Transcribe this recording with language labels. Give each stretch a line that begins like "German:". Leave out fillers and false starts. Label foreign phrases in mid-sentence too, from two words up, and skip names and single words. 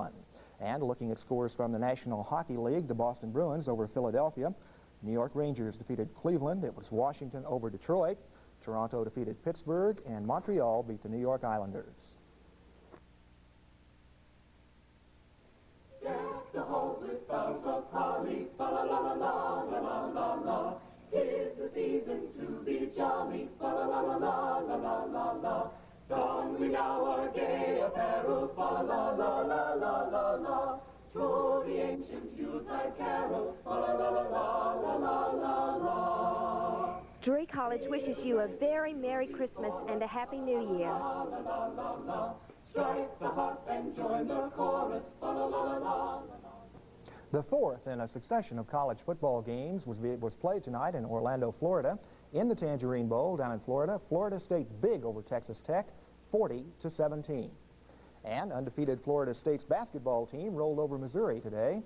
English: And looking at scores from the National Hockey League, the Boston Bruins over Philadelphia New York Rangers defeated Cleveland. It was Washington over Detroit. Toronto defeated Pittsburgh, and Montreal beat the New York Islanders. Deck the halls with boughs of holly, fa la la la la la la la la. 'Tis the season to be jolly, fa la la la la la la la la. Don we now our gay apparel, fa la la la la la la la. To the ancient Yuletide carol, fa la la la la la la la la. Drury College wishes you a very Merry Christmas and a Happy New Year. La la la la la. Strike the harp and join the chorus, fa la la la la. The fourth in a succession of college football games was played tonight in Orlando, Florida. In the Tangerine Bowl down in Florida, Florida State big over Texas Tech, 40-17. And undefeated Florida State's basketball team rolled over Missouri today.